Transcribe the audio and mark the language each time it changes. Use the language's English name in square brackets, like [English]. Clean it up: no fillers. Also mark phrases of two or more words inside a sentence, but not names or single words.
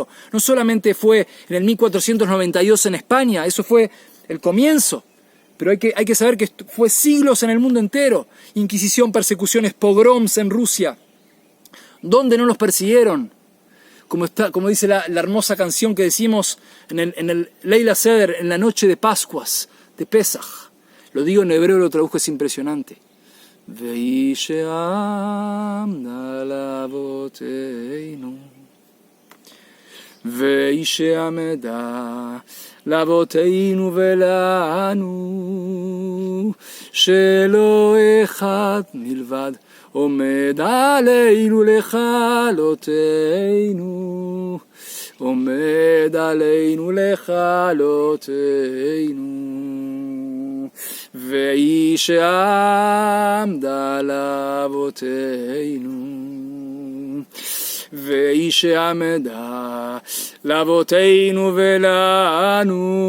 [Spanish] No solamente fue en el 1492 en España, eso fue el comienzo, pero hay que saber que fue siglos en el mundo entero. Inquisición, persecuciones, pogroms en Rusia, ¿Dónde no los persiguieron? Como dice la hermosa canción que decimos en el Leila Seder, en la noche de Pascuas, de Pesach. Lo digo en hebreo, lo traduzco, es impresionante. [Hebrew] והיא שעמדה לאבותינו, והיא שעמדה לאבותינו ולנו, שלא אחד בלבד עומד עלינו לכלותנו, עומד עלינו לכלותנו, והיא שעמדה לאבותינו, והיא שעמדה לאבותינו ולנו,